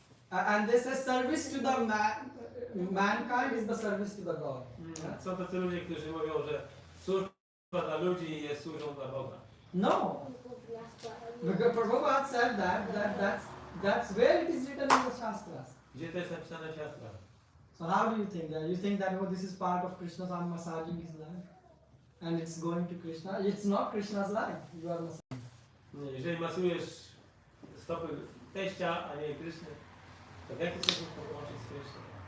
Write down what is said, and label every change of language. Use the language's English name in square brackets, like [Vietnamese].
[English] And they say service to the mankind is the service to the God. [Polish] Są tacy ludzie, którzy mówią, że służba dla ludzi jest służbą dla Boga. [English] No. Because Prabhupada said that's where it is written in the Shastras. [Polish] Gdzie to jest napisane w Shastrach? [English] So how do you think that? You think that this is part of Krishna's, I'm massaging his life and it's going to Krishna? It's not Krishna's life. You are massaging. [Polish] Nie, jeżeli masujesz stopy teścia, a nie Kryszny, to w jaki sposób to połączyć z Kryszną?